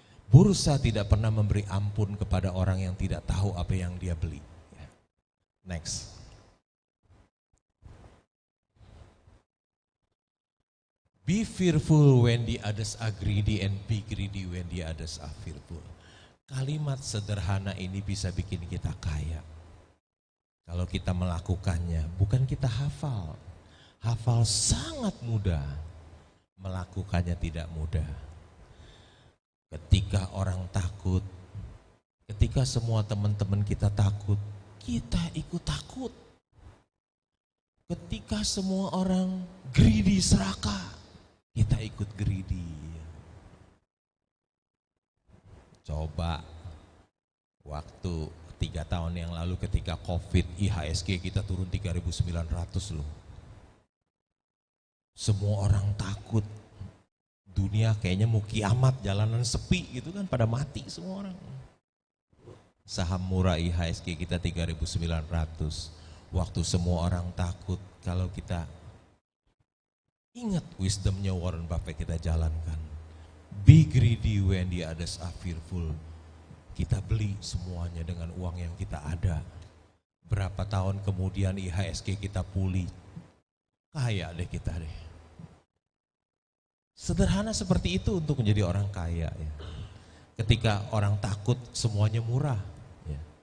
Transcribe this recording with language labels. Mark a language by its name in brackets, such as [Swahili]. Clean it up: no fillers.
[Indonesian] Bursa tidak pernah memberi ampun kepada orang yang tidak tahu apa yang dia beli. Next. [English] Be fearful when the others are greedy and be greedy when the others are fearful. [Indonesian] Kalimat sederhana ini bisa bikin kita kaya. Kalau kita melakukannya, bukan kita hafal. Hafal sangat mudah, melakukannya tidak mudah. Ketika orang takut, ketika semua teman-teman kita takut, kita ikut takut. Ketika semua orang greedy serakah, kita ikut greedy. Coba waktu 3 tahun yang lalu ketika COVID, IHSG kita turun 3.900 loh. Semua orang takut. Dunia kayaknya mau kiamat, jalanan sepi gitu kan, pada mati semua orang. Saham murah IHSG kita 3.900. Waktu semua orang takut, kalau kita ingat wisdomnya Warren Buffett kita jalankan. [English] Be greedy when the others are fearful. [Indonesian] Kita beli semuanya dengan uang yang kita ada. Berapa tahun kemudian IHSG kita pulih. Kaya deh kita deh. Sederhana seperti itu untuk menjadi orang kaya ya. Ketika orang takut semuanya murah. Ya.